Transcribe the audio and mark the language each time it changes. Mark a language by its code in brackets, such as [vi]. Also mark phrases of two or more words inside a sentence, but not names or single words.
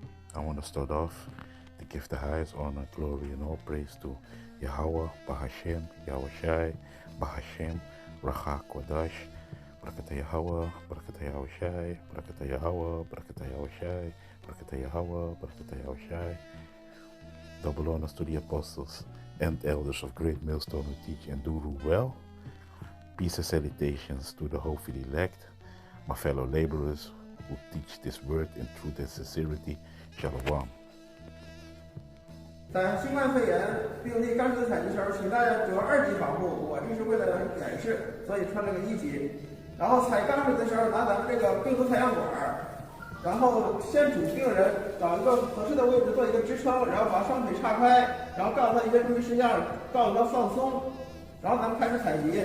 [en] I want to start off to give the highest honor, glory, and all praise to Yahweh, Bahashem, Yahushai, Bahashem, Racha Kodash, Barakata Yahweh, Barakata Yahushai, Barakata Yahweh, Barakata Yahushai, Barakata Yahweh, Barakata Yahushai. Double honors to the apostles and elders of Greatmillstone who teach and do rule well. Peace and salutations to the hopeful elect, my fellow laborers who teach this word in truth and sincerity. Shalom. [zh] 在新冠肺炎病例刚出采集时候，请大家着2级防护。我这是为了演示，所以穿了个1级。然后采钢子的时候，拿咱们这个病毒采样管，然后先主病人找一个合适的位置做一个支撑，然后把双腿岔开，然后告诉他一些注意事项，告诉他放松，然后咱们开始采集。